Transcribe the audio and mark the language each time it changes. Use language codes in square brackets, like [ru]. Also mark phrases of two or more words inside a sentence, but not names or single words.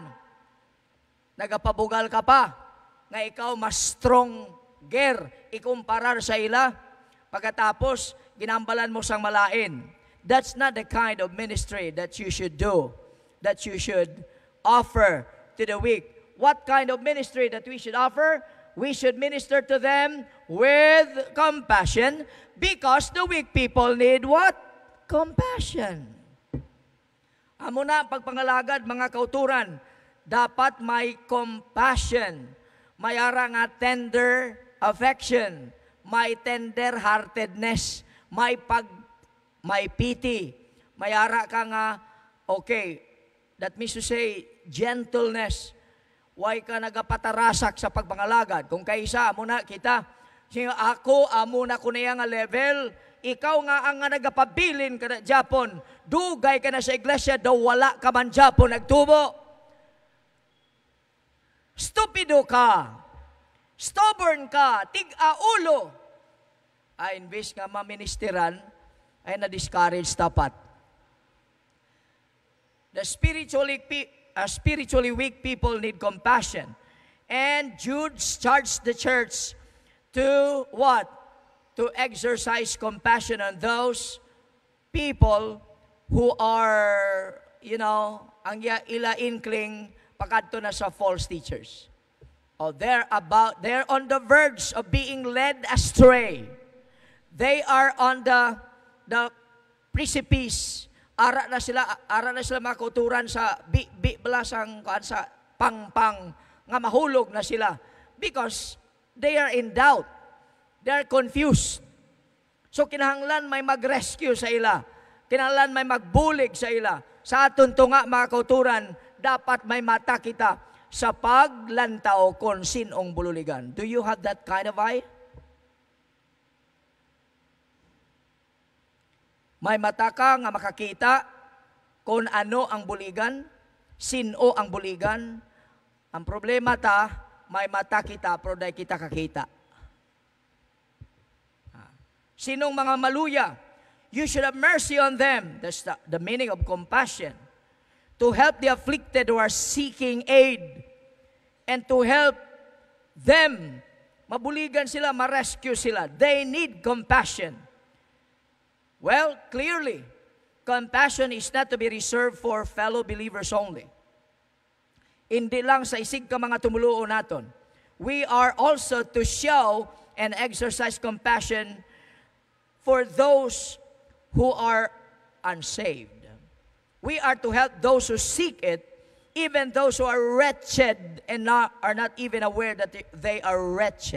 [hil] Nagapabugal ka pa, nga ikaw mas stronger ikumparar sa ila. Pagkatapos, ginambalan mo sang malain. [en] That's not the kind of ministry that you should do, that you should offer to the weak. What kind of ministry that we should offer? We should minister to them with compassion, because the weak people need what? Compassion. [hil] Amo na pagpangalagad, mga kauturan, dapat may compassion. May ara nga [en] tender affection, [hil] may tender-heartedness, may pity, may ara ka nga, [en] okay, that means to say, gentleness. [hil] Way ka nagapatarasak sa pagpangalagad. Kung kaisa, amo na kita, ako, amo na ko niya nga level, ikaw nga ang nagapabilin ka na Japon, dugay ka na sa iglesia, daw wala ka man Japon nagtubo. Stupido ka, stubborn ka, tig-aulo. Ay, imbis nga maministeran, ay na-discourage tapat. [en] The spiritually weak people need compassion. And Jude charged the church to what? To exercise compassion on those people who are, [hil] ang ila inkling pakadto na sa false teachers. [en] Oh, they're on the verge of being led astray. They are on the precipice. [hil] Ara na sila mga kauturan sa belasang sa pangpang nga mahulog na sila, [en] because they are in doubt. They are confused. [hil] So kinahanglan may mag-rescue sa ila. Kinahanglan may magbulig sa ila. Sa aton tunga, mga kauturan, dapat may mata kita sa paglantaw kung sinong bululigan. [en] Do you have that kind of eye? [hil] May mata ka nga makakita kung ano ang buligan, sino ang buligan. Ang problema may mata kita, pero dahil kita kakita. Sinong mga maluya? [en] You should have mercy on them. That's the meaning of compassion. To help the afflicted who are seeking aid. And to help them. [hil] Mabuligan sila, ma-rescue sila. [en] They need compassion. Well, clearly, compassion is not to be reserved for fellow believers only. [hil] Hindi lang sa isig ka mga tumuluo naton. [en] We are also to show and exercise compassion for those who are unsaved. We are to help those who seek it, even those who are wretched and are not even aware that they are wretched.